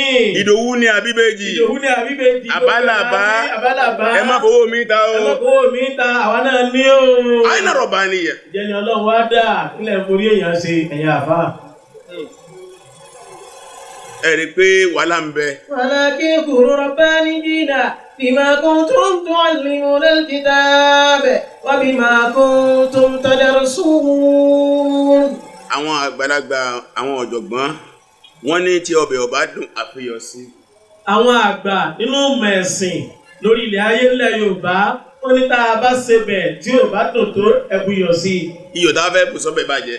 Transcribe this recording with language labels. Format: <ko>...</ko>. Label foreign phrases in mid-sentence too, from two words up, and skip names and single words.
<yo>ìdòwú ni àbí bèjì. ìdòwú ni àbí bèjì. àbálàbá. àbálàbá. ẹ má fowó mi ta o. ẹ má fowó mi ta àwa náà ní o. àyìnà rọ̀bà nìyẹn. ìjẹni ọlọ́run wá dà nílẹ̀ forí èèyàn ṣe ẹ̀yà àfà. ẹ rí i pé wàhálà ń bẹ.</yo> <ar>ولكن كونوا ربانيين بما كنتم تعلمون الكتاب وبما كنتم تدرسون.</ar> <yo>àwọn àgbàlagbà àwọn ọ̀jọ̀gbọ́n wọ́n ní tí ọbẹ̀ ọba dùn àfihàn sí. àwọn àgbà nínú mẹ̀sìn lórí ilẹ̀ ayé ńlẹ̀ Yorùbá wọ́n ní tá a bá ṣe bẹ̀ tí ò bá dùn tó ẹ̀bùyọ̀ sí i. iyọ̀ tá a fẹ́ bù sọ́bẹ̀ bàjẹ́.</yo>